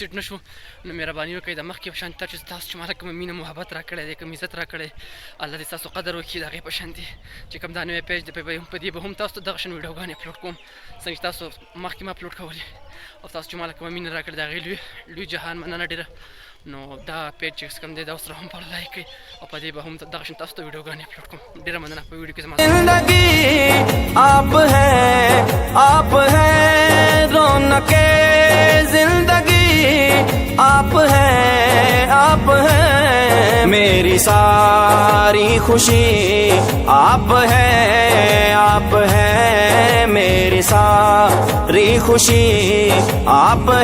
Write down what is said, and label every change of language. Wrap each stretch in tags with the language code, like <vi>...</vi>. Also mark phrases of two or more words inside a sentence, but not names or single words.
<ps>سیټ نه شو نو مهرباني وکړئ د مخکې په شان چې تاسو چې ماته کومه مینه محبت راکړی دی کوم عزت راکړی الله دې ستاسو قدر وکړي د هغې په شان دي چې کوم دا نوی پیج دی په دې به هم تاسو ته دغه شان ویډیوګانې اپلوډ کوم څنګه چې تاسو مخکې ما اپلوډ کولې او تاسو چې ماته کومه مینه راکړې د هغې لوی جهان مننه ډېره نو دا پیج چې کوم دی دا اوس هم فالو لایک کړئ او په دې به هم دغه شان تاسو ته ویډیوګانې اپلوډ کوم ډېره مننه په ویډیو کې زما</ps> <ur>زندگی آپ ہے رونق زندگی آپ ہے میری ساری خوشی آپ ہے میری ساری خوشی آپ</ur>